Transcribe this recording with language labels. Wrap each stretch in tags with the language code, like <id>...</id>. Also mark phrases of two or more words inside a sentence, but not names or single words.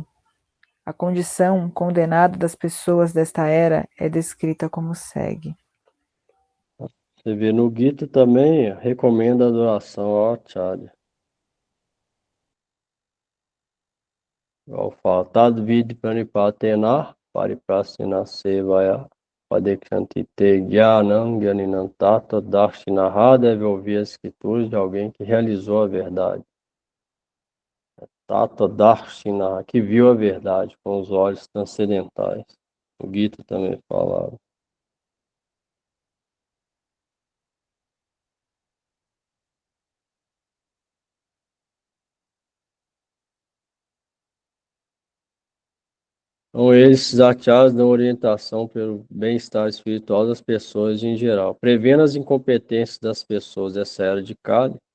<pt>A condição condenada das pessoas desta era é descrita como segue. Você vê no Gita também, recomenda a adoração ao Acharya. Igual fala,</pt> <sa>Tad vid pranipatena pariprasena sevaya padeksanti te jnanam jnaninam tata darshinaha.</sa> <pt>Deve ouvir as escrituras de alguém que realizou a verdade.</pt> <sa>Tata darshinaha,</sa> <pt>que viu a verdade com os olhos transcendentais. O Gita também falava. Então, esses acharyas dão orientação pelo bem-estar espiritual das pessoas em geral, prevendo as incompetências das pessoas dessa era de Kali.</pt>